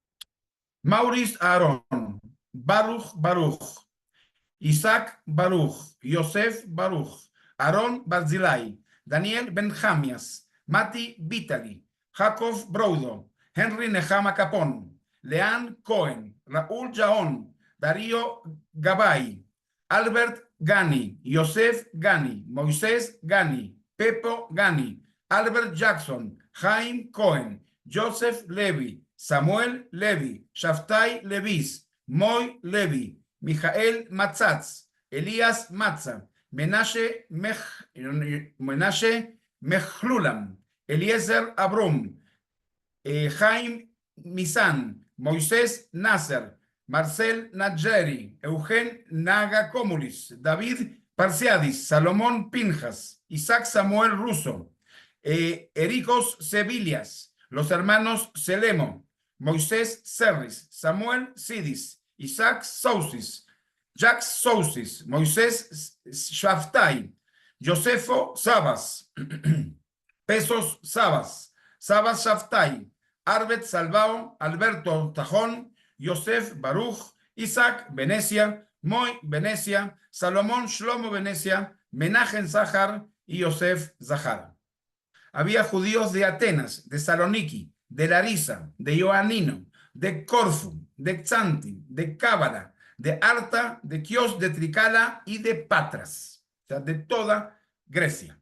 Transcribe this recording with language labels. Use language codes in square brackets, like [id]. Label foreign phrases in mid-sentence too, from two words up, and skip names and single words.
[es] Maurice Aaron, Baruch Baruch, Isaac Baruch, Yosef Baruch, Aaron Barzilai, Daniel Benjamias, Mati Vitali, Jacob Broudo, Henry Nehama Capón, Leanne Cohen, Raúl Jaón, Darío Gabay, Albert Gani, Yosef Gani, Moisés Gani, Pepo Gani, Albert Jackson, Jaime Cohen, Joseph Levy, Samuel Levy, Shaftai Levis, Moy Levy, Mijael Matzatz, Elías Matza, Menashe Mechlulam, Eliezer Abrum, Jaime Misan, Moisés Nasser, Marcel Nadjeri, Eugen Nagakomulis, David Parciadis, Salomón Pinjas, Isaac Samuel Russo, Ericos Sevillas, los hermanos Selemo, Moisés Serris, Samuel Sidis, Isaac Sousis, Jacques Sousis, Moisés Shaftai, Josefo Sabas, Pesos Sabas, Sabas Shaftai, Arbet Salvao, Alberto Tajón, Yosef Baruch, Isaac Venecia, Moy Venecia, Salomón Shlomo Venecia, Menahem Zahar y Yosef Zahar. Había judíos de Atenas, de Saloniki, de Larisa, de Ioannino, de Corfu, de Xanti, de Cábala, de Arta, de Chios, de Tricala y de Patras, o sea, de toda Grecia.